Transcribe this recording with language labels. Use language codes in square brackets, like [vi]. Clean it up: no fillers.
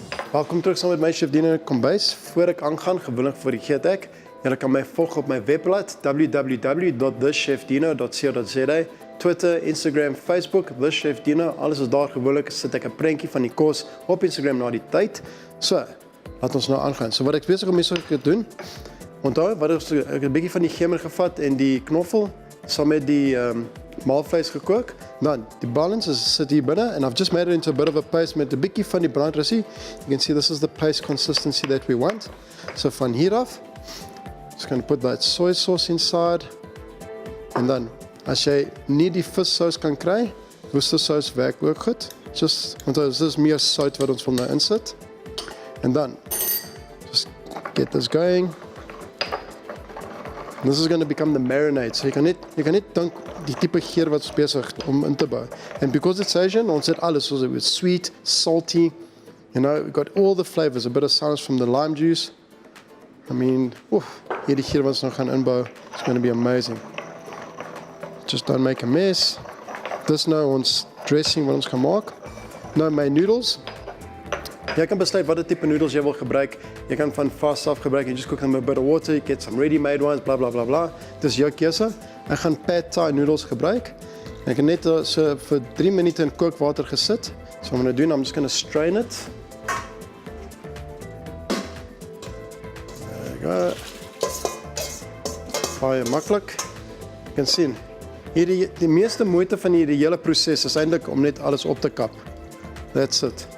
[af] Welkom terug saam met my chef Dino kombuis. Voor ek aangaan, gewoonlik vergeet ek, julle kan my volg op my webblad www.thechefdino.co.za. Twitter, Instagram, Facebook, The Chef Dino, alles is daar gewoonlik, sit ek 'n prentjie van die kos op Instagram na die tyd. So, laat ons nou aangaan. So wat ek besig om hier so te doen, onthou, ek het 'n bietjie van die gemmer gevat en die knoffel saam met die maalvleis gekook. Dan, die balance sit hier binne [en] and I've just made it into a bit of a paste [af] met 'n bietjie van die brandrossie. [en] You can see this is the paste consistency that we want. [af] So van hier af, [en] just going to put that soy sauce inside and then [af] as jy nie die vissous kan kry, worcestersaus werk ook goed. Just, want dit is meer sout wat ons wil nou insit. [en] And then, just get this going. This is going to become the marinade. [af] So jy kan net dink die tipe geur wat ons besig om in te bou. [en] And because it's Asian, [af] ons het alles, [en] so it's sweet, salty, you know, we've got all the flavors, a bit of sourness from the lime juice. I mean, [af] hierdie geur wat ons nou gaan inbou, [en] it's going to be amazing. Just don't make a mess. [af] Dis nou ons dressing wat ons gaan maak. Nou my noodles. Jy kan besluit watter tipe noodles jy wil gebruik. Jy kan van fast af gebruik en [en] just cook them with a bit of water, you get some ready-made ones, [af] bla bla bla bla. Dis jou keuse. Ek gaan pad thai noodles gebruik. Ek het net so vir 3 minute in kookwater gesit. [en] So I'm going to do, I'm just going to strain it. There we go. [af] Baie maklik. Jy kan sien. Die meeste moeite van hierdie hele proses is eintlik om net alles op te kap. [en] That's it.